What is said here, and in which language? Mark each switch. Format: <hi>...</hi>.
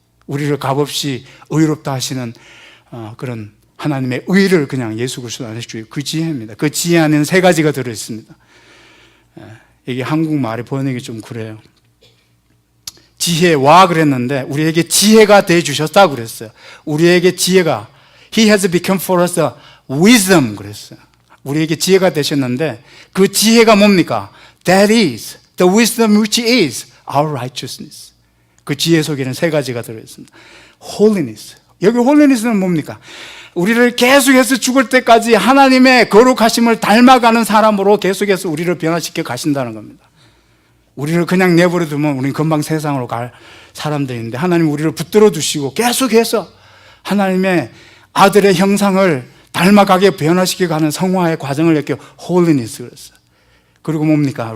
<ko>우리를 값없이 의롭다 하시는 그런 하나님의 의를 그냥 예수 그리스도 안에서 주의 그 지혜입니다. 그 지혜 안에는 세 가지가 들어 있습니다. 이게 한국말의 번역이 좀 그래요. 지혜와 그랬는데 우리에게 지혜가 돼 주셨다고 그랬어요. 우리에게 지혜가</ko> <en>He has become for us a wisdom</en> <ko>그랬어요. 우리에게 지혜가 되셨는데 그 지혜가 뭡니까?</ko> <en>That is the wisdom which is our righteousness.</en> <ko>그 지혜 속에는 세 가지가 들어 있습니다.</ko> <en>Holiness.</en> <ko>여기 홀리니스는 뭡니까? 우리를 계속해서 죽을 때까지 하나님의 거룩하심을 닮아가는 사람으로 계속해서 우리를 변화시켜 가신다는 겁니다. 우리를 그냥 내버려 두면 우리는 금방 세상으로 갈 사람들인데 하나님 우리를 붙들어 두시고 계속해서 하나님의 아들의 형상을 닮아가게 변화시켜 가는 성화의 과정을 이렇게 홀리니스 그랬어요. 그리고 뭡니까?</ko>